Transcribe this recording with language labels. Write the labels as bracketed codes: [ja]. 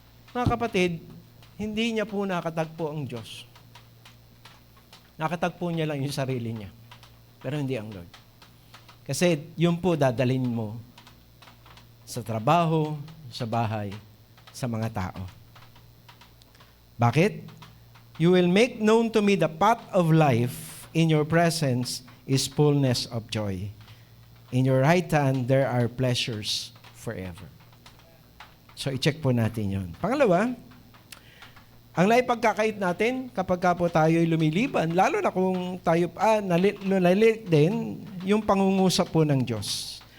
[tl] Mga kapatid, hindi niya po nakatagpo ang Diyos. Nakatagpo niya lang yung sarili niya. Pero hindi ang Lord. Kasi yun po dadalhin mo sa trabaho, sa bahay, sa mga tao. Bakit? [en] You will make known to me the path of life. In your presence is fullness of joy. In your right hand, there are pleasures forever. [tl] So, i-check po natin yon. Pangalawa, ang naipagkakait natin kapag ka po tayo'y lumiliban, lalo na kung tayo nalit din, yung pangungusap po ng Diyos.